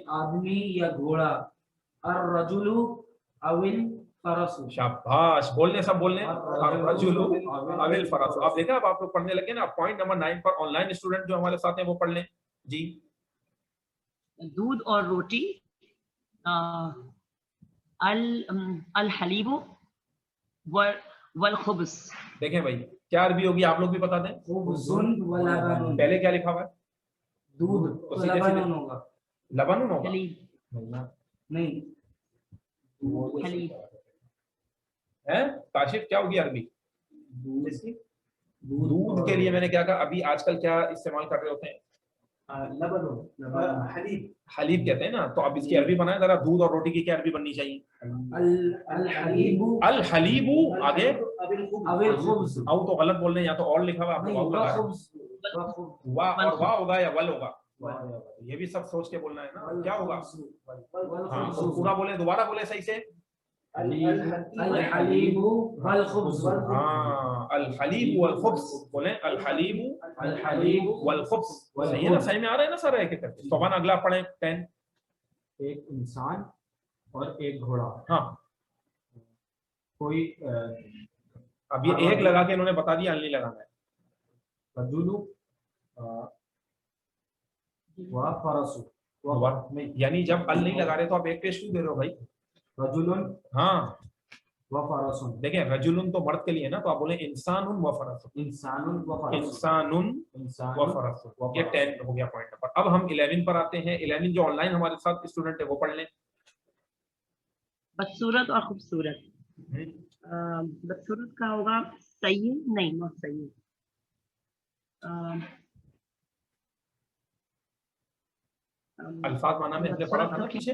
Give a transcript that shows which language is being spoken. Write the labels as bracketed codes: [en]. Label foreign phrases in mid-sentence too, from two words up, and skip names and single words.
[hi] आदमी या घोड़ा, [ar] الرجل أو الفرس. [hi] शाबाश, बोलने सब बोलने। [ar] الرجل أو الفرس. [hi] आप देखा, अब आप लोग पढ़ने लगे ना। [en] point number [hi] 9 पर [en] online student [hi] जो हमारे साथ हैं वो पढ़ लें जी। दूध और रोटी, [ar] الحليب والخبز. [hi] देखें भाई, क्या अरबी होगी आप लोग भी बता दें। [ar] خبز ولبن, [hi] पहले क्या लिखा हुआ है? दूध, तो लबनुन होगा। लबनुन होगा नहीं, हलीब। है। काशिफ क्या होगी अरबी? दूध के लिए मैंने क्या कहा, अभी आजकल क्या इस्तेमाल कर रहे होते हैं? हलीब हलीब कहते हैं ना, तो अब इसकी अरबी बनाए जरा, दूध और रोटी की क्या अरबी बननी चाहिए? [ar] الحليب الحليب, आगे أو الخبز [hi] औ तो गलत बोल रहे हैं, या तो और लिखा हुआ आपको वाव लगा है। वाह और वाह होगा या वल होगा, ये भी सब सोच के बोलना है ना, क्या होगा? हाँ तो पूरा बोले, दोबारा बोले सही से। [ar] الحليب والخبز [hi] हाँ [ar] الحليب والخبز [hi] बोले, [ar] الحليب والخبز, [hi] सही है ना, सही में आ रहा है ना सर एक एक करके। तो अगला पढ़े 10। एक इंसान और एक घोड़ा। हाँ कोई अब ये एक लगा के इन्होंने बता दिया, अल नहीं लगाना है। [ar] رجل وفرس, [hi] यानी जब अल नहीं लगा रहे तो आप एक पेश क्यों दे रहे हो भाई? रजुलन हाँ [ar] وفرس, [hi] देखिए रजुलुन तो मर्द के लिए ना, तो आप बोले [ar] إنسان وفرس, إنسان وفرس, إنسان وفرس. [hi] ये 10 हो गया [en] point number. [hi] अब हम 11 पर आते हैं। 11 जो ऑनलाइन हमारे साथ स्टूडेंट है वो पढ़ लें। बदसूरत और खूबसूरत। बदसूरत का होगा सही, नहीं नॉट सही, अल्फाज माना में हमने पढ़ा था ना पीछे।